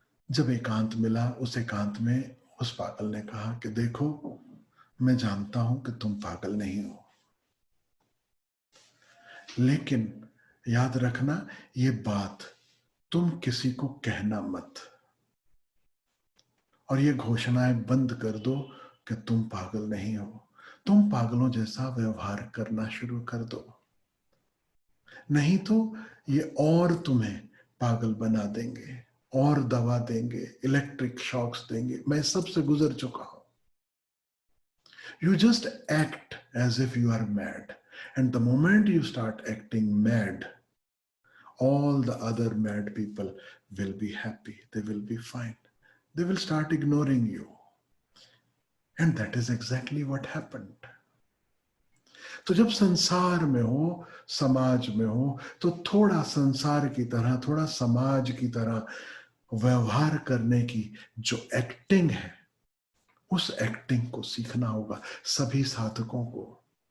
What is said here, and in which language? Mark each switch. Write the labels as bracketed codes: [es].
[hi] जब एकांत मिला, उस एकांत में उस पागल ने कहा कि देखो, मैं जानता हूं कि तुम पागल नहीं हो, लेकिन याद रखना, ये बात तुम किसी को कहना मत, और ये घोषणाएं बंद कर दो कि तुम पागल नहीं हो। तुम पागलों जैसा व्यवहार करना शुरू कर दो, नहीं तो ये और तुम्हें पागल बना देंगे, और दवा देंगे, इलेक्ट्रिक शॉक्स देंगे। मैं सबसे गुजर चुका हूं। [en] You just act as if you are mad, and the moment you start acting mad, all the other mad people will be happy, they will be fine, they will start ignoring you. And that is exactly what happened. [hi] तो जब संसार में हो, समाज में हो, तो थोड़ा संसार की तरह, थोड़ा समाज की तरह व्यवहार करने की जो एक्टिंग है, उस एक्टिंग को सीखना होगा सभी साधकों को।